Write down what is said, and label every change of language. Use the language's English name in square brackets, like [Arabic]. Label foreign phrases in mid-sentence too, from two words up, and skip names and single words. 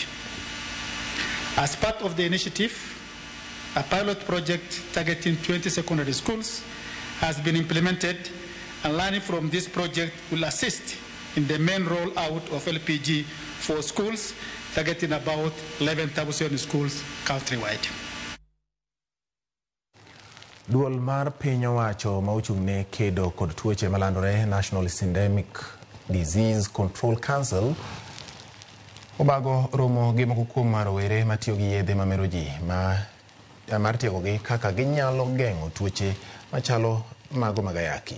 [English] As part of the initiative, a pilot project targeting 20 secondary schools has been implemented, and learning from this project will assist in the main rollout of LPG for schools, targeting about 11,000 schools countrywide. [Luo (Kenya and Tanzania)] Duol mar piny owacho ma ochung' ne kedo kod tuoche malandore National Syndemic Disease Control Council obago romo gi moko kuom rowere matiyo gi yedhe mamero ji mar tiegogi kaka ginyalo geng'o tuoche machalo mago mag ayaki.